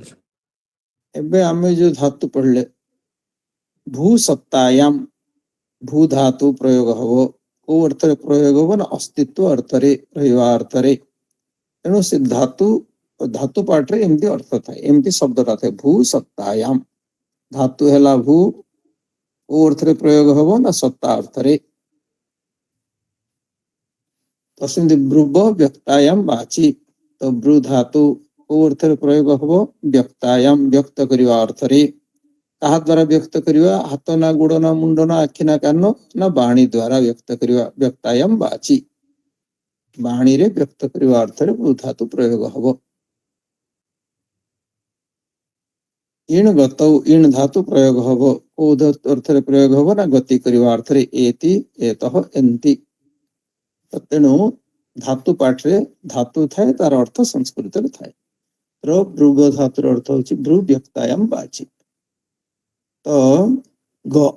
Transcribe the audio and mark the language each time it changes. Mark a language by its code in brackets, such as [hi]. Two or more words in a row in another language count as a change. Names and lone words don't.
[or] ଏବେ ଆମେ ଯୋ ଧାତୁ ପଢ଼ିଲେ [sa] भू सत्तायाम [or] ଭୂ ଧାତୁ ପ୍ରୟୋଗ ହବ କୋ ଅର୍ଥ ରେ ପ୍ରୟୋଗ ହବ ନା ଅସ୍ତିତ୍ୱ ଅର୍ଥ ରେ ରହିବା ଅର୍ଥ ରେ ଏନୋ ସେ ଧାତୁ ଧାତୁ ପାଠ ରେ ଏମିତି ଅର୍ଥ ଥାଏ ଏମିତି ଶବ୍ଦଟା ଥାଏ [sa] भू सत्तायाम [or] ଧାତୁ ହେଲା ଭୂ କୋ ଅର୍ଥ ରେ ପ୍ରୟୋଗ ହବ ନା ସତ୍ତା ଅର୍ଥ ରେ [sa] तस्मिन् ब्रुव व्यक्तायाम वाची [or] ତୋ ବ୍ରୁ ଧାତୁ କୋ ଅର୍ଥ ରେ ପ୍ରୟୋଗ ହବ ବ୍ୟକ୍ତାୟାମ ବ୍ୟକ୍ତ କରିବା ଅର୍ଥ ରେ କହା ଦ୍ୱାରା ବ୍ୟକ୍ତ କରିବା ହାତ ନା ଗୋଡ଼ ନା ମୁଣ୍ଡ ନା ଆଖି ନା କାନ ନା ବାଣୀ ଦ୍ୱାରା ବ୍ୟକ୍ତ କରିବା [sa] व्यक्तायाम वाची [or] ବାଣୀ ରେ ବ୍ୟକ୍ତ କରିବା ଅର୍ଥ ରେ ବ୍ରୁ ଧାତୁ ପ୍ରୟୋଗ ହବ [sa] इण गतौ [or] ଇଣ ଧାତୁ ପ୍ରୟୋଗ ହବ କୋ ଅର୍ଥ ରେ ପ୍ରୟୋଗ ହବ ନା ଗତି କରିବା ଅର୍ଥ ରେ [sa] एति एतः एन्ति [or] ତେଣୁ ଧାତୁ ପାଠ ରେ ଧାତୁ ଥାଏ ତାର ଅର୍ଥ ସଂସ୍କୃତ ରେ ଥାଏ ରୋ ବ୍ରୁବ ଧାତୁର ଅର୍ଥ ହୋଇଚି [sa] ब्रु व्यक्तायाम वाची [or] ତୋ ଗ